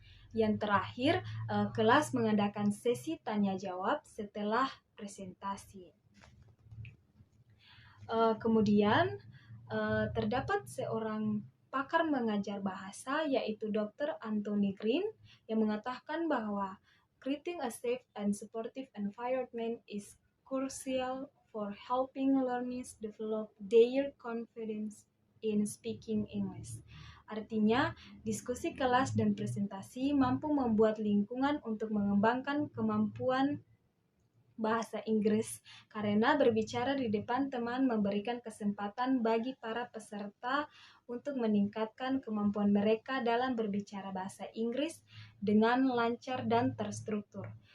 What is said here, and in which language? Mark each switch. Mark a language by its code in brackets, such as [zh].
[id] Yang terakhir, kelas mengadakan sesi tanya jawab setelah presentasi. Kemudian terdapat seorang pakar mengajar bahasa yaitu Dr. [en] Anthony Green [id] yang mengatakan bahwa [en] creating a safe and supportive environment is crucial for helping learners develop their confidence in speaking English. [id] Artinya, diskusi kelas dan presentasi mampu membuat lingkungan untuk mengembangkan kemampuan bahasa Inggris karena berbicara di depan teman memberikan kesempatan bagi para peserta untuk meningkatkan kemampuan mereka dalam berbicara bahasa Inggris dengan lancar dan terstruktur.